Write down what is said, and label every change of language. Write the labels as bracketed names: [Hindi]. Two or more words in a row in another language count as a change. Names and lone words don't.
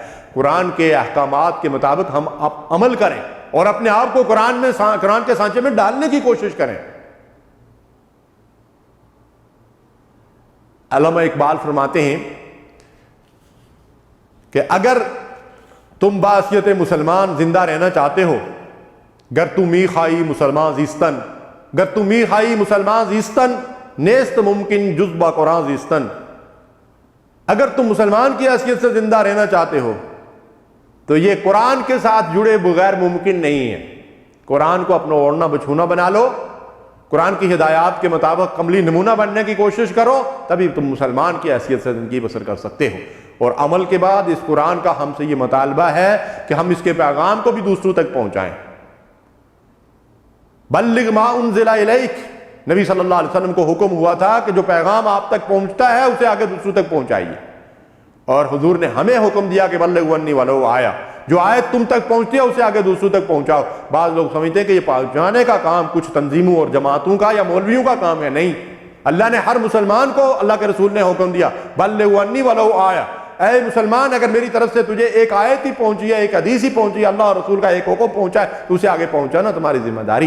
[Urdu] قرآن کے احکامات کے مطابق ہم عمل کریں اور اپنے آپ کو قرآن کے سانچے میں ڈالنے کی کوشش کریں۔ علامہ اقبال فرماتے ہیں کہ اگر تم بحیثیت مسلمان زندہ رہنا چاہتے ہو، [Persian] گر تو می خائی مسلمان زیستن، گر تو می خائی مسلمان زیستن، نیست ممکن جز با قرآن زیستن، [Urdu] اگر تم مسلمان کی حیثیت سے زندہ رہنا چاہتے ہو تو یہ قرآن کے ساتھ جڑے بغیر ممکن نہیں ہے۔ قرآن کو اپنا اوڑھنا بچھونا بنا لو، قرآن کی ہدایات کے مطابق عملی نمونہ بننے کی کوشش کرو، تبھی تم مسلمان کی حیثیت سے زندگی بسر کر سکتے ہو۔ اور عمل کے بعد اس قرآن کا ہم سے یہ مطالبہ ہے کہ ہم اس کے پیغام کو بھی دوسروں تک پہنچائیں۔ [Arabic] بلغ ما انزل الیک، [Urdu] نبی صلی اللہ علیہ وسلم کو حکم ہوا تھا کہ جو پیغام آپ تک پہنچتا ہے اسے آگے دوسروں تک پہنچائیے، اور حضور نے ہمیں حکم دیا کہ [Arabic] بلغ انی ولو آیا، [Urdu] جو آیت تم تک پہنچتی ہے اسے آگے دوسروں تک پہنچاؤ۔ بعض لوگ سمجھتے ہیں کہ یہ پہنچانے کا کام کچھ تنظیموں اور جماعتوں کا یا مولویوں کا کام ہے، نہیں، اللہ نے ہر مسلمان کو، اللہ کے رسول نے حکم دیا [Arabic] بلغ انی ولو آیا، [Urdu] اے مسلمان اگر میری طرف سے تجھے ایک آیت ہی پہنچی ہے، ایک حدیث ہی پہنچی ہے، اللہ اور رسول کا ایک حکم پہنچا ہے تو اسے آگے پہنچانا تمہاری ذمہ داری۔